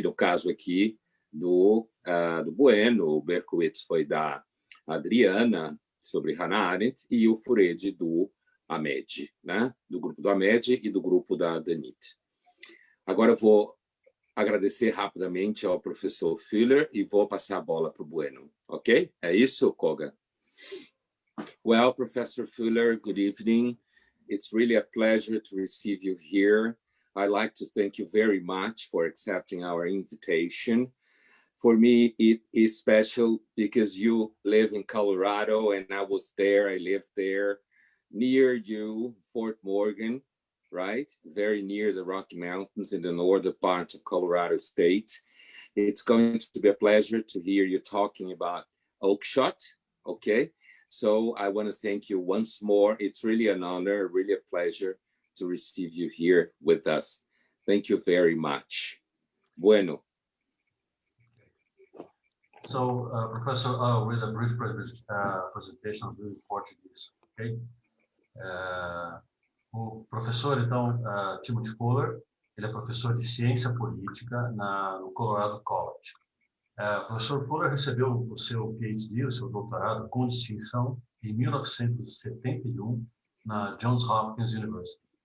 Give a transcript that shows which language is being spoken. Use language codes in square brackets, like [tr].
[pt] No caso aqui, do Bueno, o Berkowitz foi da Adriana, sobre Hannah Arendt, e o Furedi do Ahmed, né? Do grupo do Ahmed e do grupo da Danit. Agora eu vou agradecer rapidamente ao professor Fuller e vou passar a bola para o Bueno, ok? É isso, Koga? [en] Well, Professor Fuller, good evening. It's really a pleasure to receive you here. I'd like to thank you very much for accepting our invitation. For me, it is special because you live in Colorado and I was there, I lived there, near you, Fort Morgan, right? Very near the Rocky Mountains in the northern part of Colorado State. It's going to be a pleasure to hear you talking about Oakeshott, okay? So I want to thank you once more. It's really an honor, really a pleasure to receive you here with us. Thank you very much. Bueno. So, Professor, with a brief presentation, I'll do in Portuguese, okay? [pt] O professor, então, Timothy Fuller, ele é professor de Ciência Política no Colorado College. O professor Fuller recebeu o seu PhD, o seu doutorado, com distinção, em 1971, na Johns Hopkins University.